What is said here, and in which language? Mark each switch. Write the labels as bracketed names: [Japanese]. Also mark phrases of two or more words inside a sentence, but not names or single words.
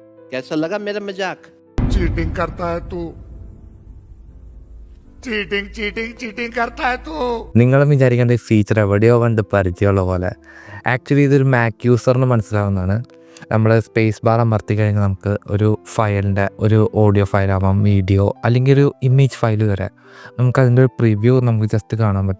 [Hindi] कैसा लगा मेरा मजाक? चीटिंग करता है तू, चीटिंग चीटिंग चीटिंग करता है तू. [Malayalam] നിങ്ങളും വിചാരിക്കേണ്ട ഈ ഫീച്ചർ എവിടെയോ കണ്ട് പരിചയമുള്ള പോലെ. ആക്ച്വലി ഇതൊരു മാക് യൂസറിന് മനസ്സിലാവുന്നതാണ്. നമ്മൾ [English] space bar [Malayalam] അമർത്തി കഴിഞ്ഞാൽ നമുക്ക് ഒരു ഫയലിൻ്റെ ഒരു ഓഡിയോ ഫയലാവാം, വീഡിയോ അല്ലെങ്കിൽ ഒരു [English] image file [Malayalam] വരെ നമുക്കതിൻ്റെ ഒരു പ്രിവ്യൂ നമുക്ക് ജസ്റ്റ് കാണാൻ പറ്റും.